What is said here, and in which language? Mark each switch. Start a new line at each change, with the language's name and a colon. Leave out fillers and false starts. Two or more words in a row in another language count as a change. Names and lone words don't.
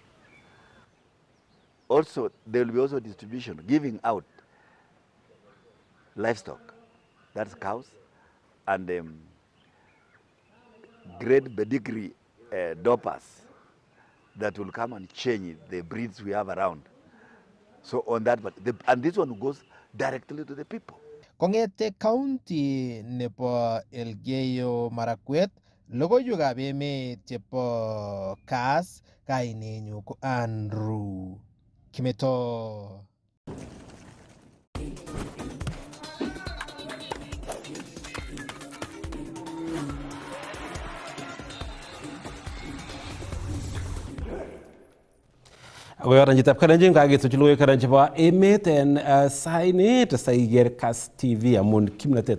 English: Also, there will be also distribution, giving out livestock, that's cows, and great pedigree dopers that will come and change the breeds we have around. So on that, and this one goes directly to the people.
Kalenjin: Kongete county nebo Elgeyo Marakwet, logoiwekab emet chebo Kass, kainenyu ko Andrew Kimeto. Agoyoran jitab kalenjin kagetuch logoiwek karan chebo emet en saini tesaiger Kass TV amun kimnatet naet.